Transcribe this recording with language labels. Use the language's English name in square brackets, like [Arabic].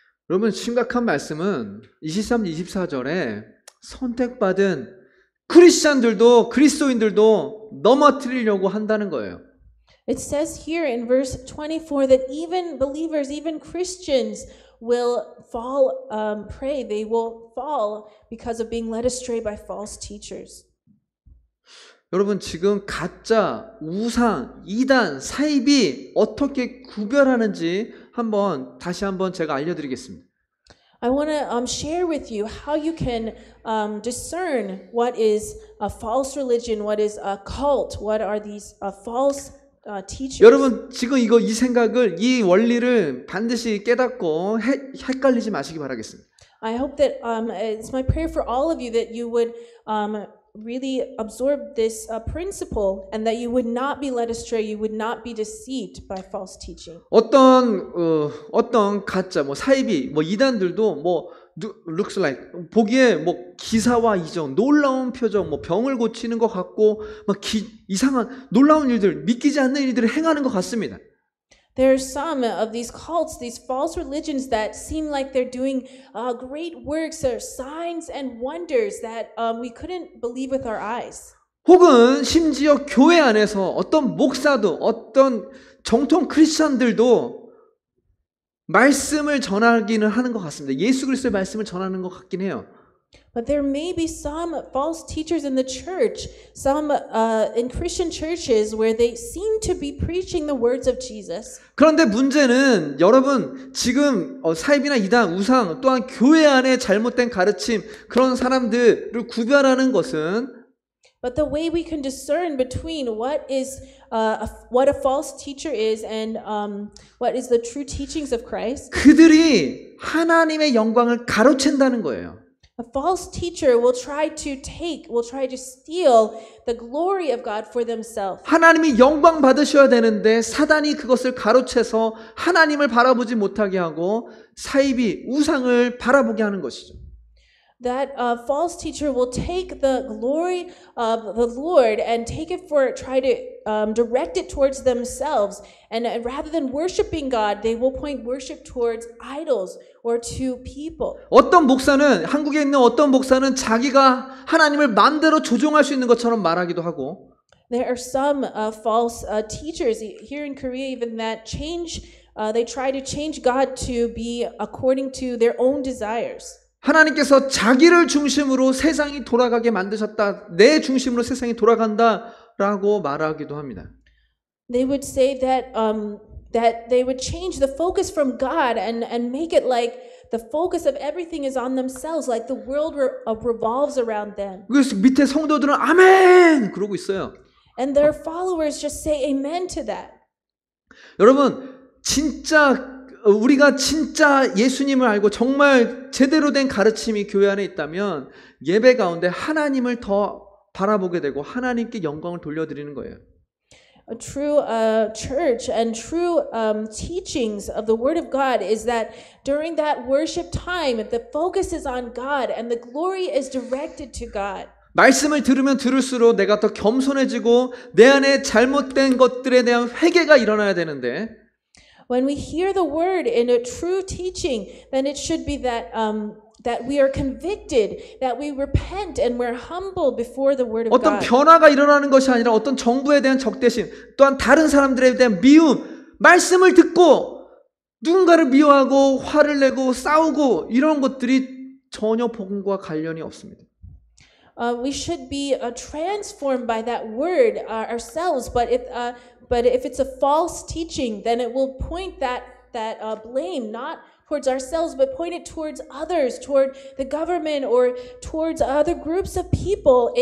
[Korean] 여러분 심각한 말씀은 23, 24절에 선택받은 크리스찬들도 그리스도인들도 넘어뜨리려고 한다는 거예요. [English] It says here in verse 24 that even believers, even Christians will fall prey. They will fall because of being led astray by false teachers. [Korean] 여러분 지금 가짜, 우상, 이단, 사입이 어떻게 구별하는지 다시 한번 제가 알려드리겠습니다. [English] I want to share with you how you can discern what is a false religion, what is a cult, what are these false teachers. [Korean] 여러분 지금 이 생각을 이 원리를 반드시 깨닫고 헷갈리지 마시기 바라겠습니다. [English] I hope that it's my prayer for all of you that you would really absorb this principle and that you would not be led astray, you would not be deceived by false teaching. [Korean] 어떤 가짜 사이비 이단들도 [English] looks like [Korean] 보기에 기사와 이정, 놀라운 표정, 병을 고치는 것 같고 이상한 놀라운 일들, 믿기지 않는 일들을 행하는 것 같습니다. [English] There are some of these cults, these false religions that seem like they're doing great works or signs and wonders that we couldn't believe with our eyes. [Korean] 혹은 심지어 교회 안에서 어떤 목사도 어떤 정통 크리스천들도 말씀을 전하기는 하는 것 같습니다. 예수 그리스도의 말씀을 전하는 것 같긴 해요. [English] But there may be some false teachers in the church, some in Christian churches where they seem to be preaching the words of Jesus. [Korean] 그런데 문제는 여러분 지금 사입이나 이단, 우상 또한 교회 안에 잘못된 가르침 그런 사람들을 구별하는 것은 [English] But the way we can discern between what a false teacher is and what is the true teachings of Christ. [Korean] 그들이 하나님의 영광을 가로챈다는 거예요. [English] A false teacher will try to steal the glory of God for themselves. [Korean] 하나님이 영광 받으셔야 되는데 사단이 그것을 가로채서 하나님을 바라보지 못하게 하고 사이비 우상을 바라보게 하는 것이죠. [English] That false teacher will take the glory of the Lord and try to direct it towards themselves. And rather than worshiping God, they will point worship towards idols or to people. [Korean] 어떤 목사는 한국에 있는 어떤 목사는 자기가 하나님을 마음대로 조종할 수 있는 것처럼 말하기도 하고 [English] There are some false teachers here in Korea even that they try to change God to be according to their own desires. [Korean] 하나님께서 자기를 중심으로 세상이 돌아가게 만드셨다. 내 중심으로 세상이 돌아간다라고 말하기도 합니다. [English] They would say that they would change the focus from God and make it like the focus of everything is on themselves, like the world revolves around them. [Korean] 그래서 밑에 성도들은 아멘 그러고 있어요. [English] And their followers just say amen to that. [Korean] 여러분 우리가 진짜 예수님을 알고 정말 제대로 된 가르침이 교회 안에 있다면 예배 가운데 하나님을 더 바라보게 되고 하나님께 영광을 돌려드리는 거예요. [English] A true church and true teachings of the Word of God is that during that worship time, the focus is on God and the glory is directed to God. [Korean] 말씀을 들으면 들을수록 내가 더 겸손해지고 내 안에 잘못된 것들에 대한 회개가 일어나야 되는데 [English] When we hear the word in a true teaching, then it should be that we are convicted, that we repent and we're humble before the word of [Korean] 어떤 [English] God. [Korean] 변화가 일어나는 것이 아니라 어떤 정부에 대한 적대심, 또한 다른 사람들에 대한 미움, 말씀을 듣고 누군가를 미워하고 화를 내고 싸우고 이런 것들이 전혀 복음과 관련이 없습니다. [English] We should be transformed by that word ourselves, but if it's a false teaching, then it will point that blame not towards ourselves, but point it towards others, toward the government or towards other groups of people.